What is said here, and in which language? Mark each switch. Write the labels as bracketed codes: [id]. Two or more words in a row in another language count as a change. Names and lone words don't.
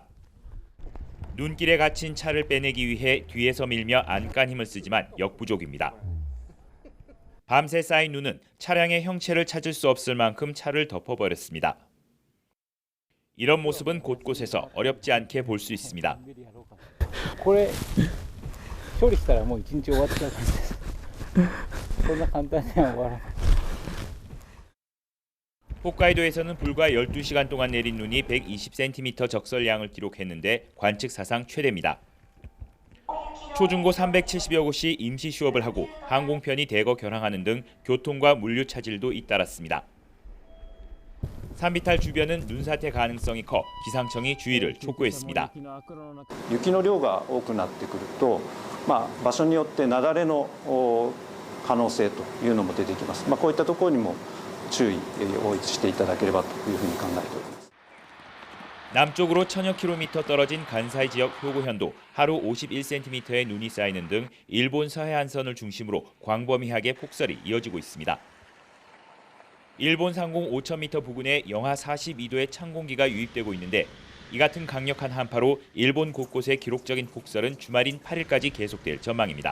[ko] 눈길에 갇힌 차를 빼내기 위해 뒤에서 밀며 안간 힘을 쓰지만 역부족입니다. 밤새 쌓인 눈은 차량의 형체를 찾을 수 없을 만큼 차를 덮어버렸습니다. 이런 모습은 곳곳에서 어렵지 않게 볼 수 있습니다. [ja] これ処理したらもう1日終わっちゃう感じです。そんな簡単には終わらない。 [ko] 홋카이도에서는 불과 12시간 동안 내린 눈이 120cm 적설량을 기록했는데 관측 사상 최대입니다. 초중고 370여 곳이 임시 휴업을 하고 항공편이 대거 결항하는 등 교통과 물류 차질도 잇따랐습니다. 산비탈 주변은 눈사태 가능성이 커 기상청이 주의를 촉구했습니다. [ja] 雪の量が多くなってくると、場所によって雪崩の可能性というのも出てきます。こういったところにも注意をしていただければというふうに考えております。 [ko] 남쪽으로 1000여 킬로미터 떨어진 간사이 지역 효고현도 하루 51cm의 눈이 쌓이는 등 일본 서해안선을 중심으로 광범위하게 폭설이 이어지고 있습니다. 일본 상공 5000m 부근에 영하 42도의 찬 공기가 유입되고 있는데 이 같은 강력한 한파로 일본 곳곳의 기록적인 폭설은 주말인 8일까지 계속될 전망입니다.